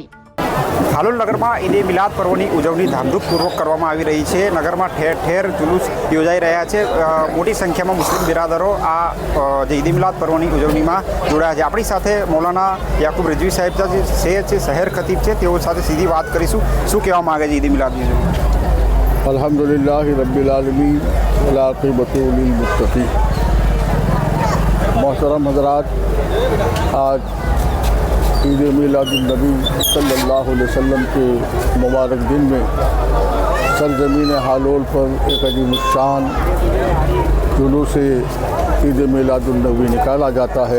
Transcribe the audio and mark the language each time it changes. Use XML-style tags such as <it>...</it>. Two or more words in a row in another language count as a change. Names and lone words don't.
<gu>હાલોલ નગરમાં ઈદે મિલાદ પર્વની ઉજવણી ધામધૂમપૂર્વક કરવામાં આવી રહી છે। નગરમાં ઠેર ઠેર જુલુસ યોજાઈ રહ્યા છે। મોટી સંખ્યામાં મુસ્લિમ બિરાદરો આ જે ઈદે મિલાદ પર્વની ઉજવણીમાં જોડાયા છે। આપણી સાથે મૌલાના યાકુબ રિઝવી સાહેબ છે, શહેર ખતીબ છે, તેઓ સાથે સીધી વાત કરીશું। શું કહેવા માંગે છે ઈદે મિલાદની ઉજવણી?</gu> <ar>الحمد لله رب العالمين والعاقبة للمتقين.</ar> <hi>मोहतरम हज़रात, आज ईद मिलादुन्नबी</hi> <ar>صلى الله عليه وسلم</ar> <hi>के मुबारक दिन में सरजमीन हालोल पर एक अजीम शान जुलूस ईद मिलादुन्नबी निकाला जाता है।</hi>